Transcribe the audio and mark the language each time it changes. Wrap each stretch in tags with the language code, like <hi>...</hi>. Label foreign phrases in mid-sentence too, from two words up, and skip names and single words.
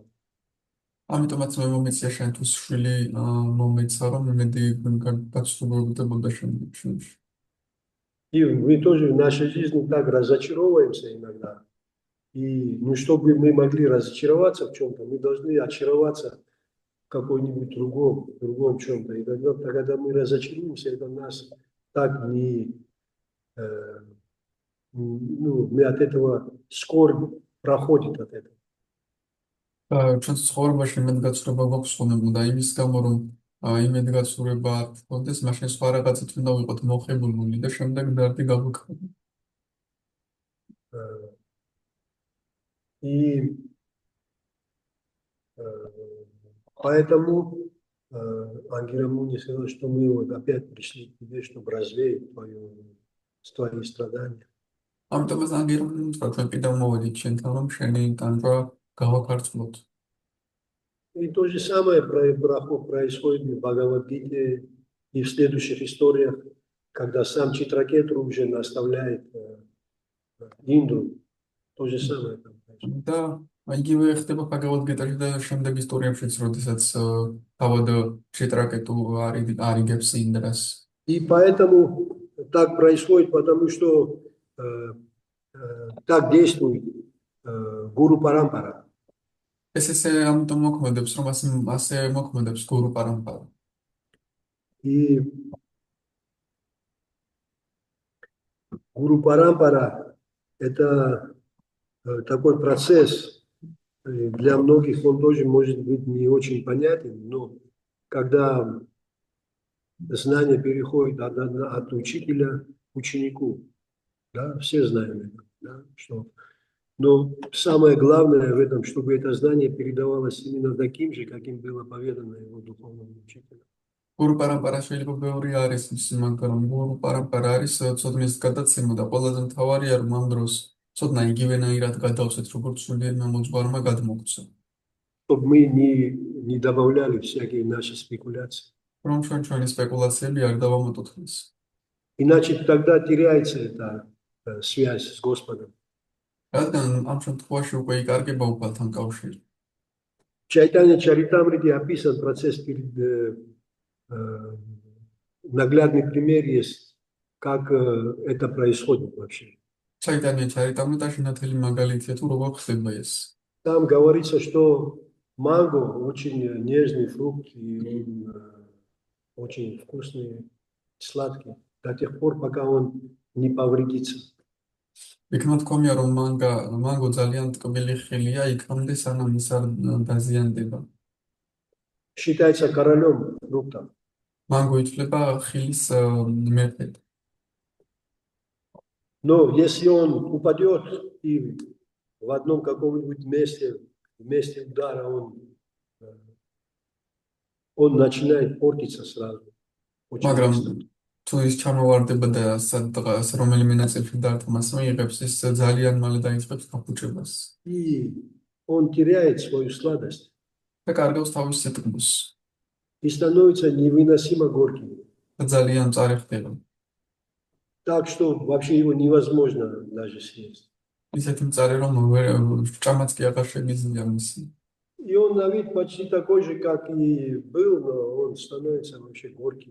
<ka>ამიტომაც მე მომეწია შენთვის შვილი მომეცა, რომ იმედი გაცნობებდა შემდგომში.</ka> <ru>И мы тоже в нашей жизни так разочаровываемся иногда. И чтобы мы могли разочароваться в чем-то, мы должны очароваться какой-нибудь другом чем-то. И тогда, когда мы разочаруемся, это нас так мы от этого скорбь проходит от этого.</ru> <ka>ჩვენს ცხოვრებაში იმედგაცრუება გვაქვს ხომ და იმის გამო რომ იმედგაცრუება არ გქონდეს, მაშინ სხვა რაღაცით უნდა ვიყოთ მოხებულული და შემდეგ დარდი გავუქმებთ.</ka> <ru>И поэтому Ангела Муни сказала, что мы вот опять пришли к тебе, чтобы развеять твои страдания.</ru> <ka>ამიტომაც ანგერმუნ თქვა ჩვენ კიდევ მოვედით შენთან რომ შენი ტანჯვა გავაქარწყლოთ.</ka> <ru>И то же самое происходит в Бхагавад-гите и в следующих историях, когда сам Читракету уже наставляет Индру. То же самое там происходит.</ru> <ka>და იგივე ხდება ბაგავად-გიტაში და შემდეგ ისტორიებშიც, როდესაც თავად ჩიტრაკეტუ არიგებს ინდრას.</ka> <ru>И поэтому так происходит, потому что так действует Гуру Парампара.</ru> <ka>ესე ამიტომ მოქმედებს, რომ ასე მოქმედებს გურუ პარამპარა.</ka> <ru>И Гуру Парампара – это такой процесс, для многих он тоже может быть не очень понятен, но когда знание переходит от учителя к ученику, да, все знаем это, да, что. Но самое главное в этом, чтобы это знание передавалось именно таким же, каким было поведано его духовному учителю.</ru> <ka>გურუ პარამპარა შეიძლება ბევრი არის, მაგრამ გურუ პარამპარა არის ცოდნის გადაცემა და ყველაზე მთავარია რომ ამ დროს ცოდნა იგივენაირად გადავსეთ, როგორც სულიერმა მოძღვარმა გადმოგცა.</ka> <ru>Чтобы мы не добавляли всякие наши спекуляции.</ru> <ka>რომ ჩვენი სპეკულაციები არ დავამატოთ.</ka> <ru>Иначе тогда теряется эта связь с Господом.</ru> <ka>რადგან ამ შემთხვევაში უკვე იკარგება უფალთან კავშირი.</ka> <ru>В Чайтанья Чаритамрите описан процесс, наглядный пример есть, как это происходит вообще.</ru> <ka>Чайтанья Чаритамритაში ნათელი მაგალითია თუ როგორ ხდება ეს.</ka> <ru>Там говорится, что манго очень нежный фрукт и очень вкусный, сладкий, до тех пор, пока он не повредится.</ru> <ka>იქ თქვია რომ მანგო ძალიან ტკბილი ხილია იქამდე სანამ ის არ დაზიანდება.</ka> <ru>Считается королем фруктов.</ru> <ka>მანგო ითვლება ხილის მეფედ.</ka> <ru>Но если он упадет и в одном каком-нибудь месте удара он начинает портиться сразу.</ru> <ka>მაგრამ თუ ის ჩამოვარდება და სადღაც რომელიმე ნაწილში დარტყმას მიიღებს, ის ძალიან მალე დაიწყებს გაფუჭებას.</ka> <ru>И он теряет свою сладость.</ru> <ka>და კარგავს თავის სიტყვის.</ka> <ru>И становится невыносимо горьким.</ru> <ka>და ძალიან მწარე ხდება.</ka> <ru>Так что вообще его невозможно даже съесть.</ru> <ka>ისეთი მწარე რომ ჭამაც კი აღარ შეგიძლია მისი.</ka> <ru>И он на вид почти такой же, как и был, но он становится вообще горьким.</ru>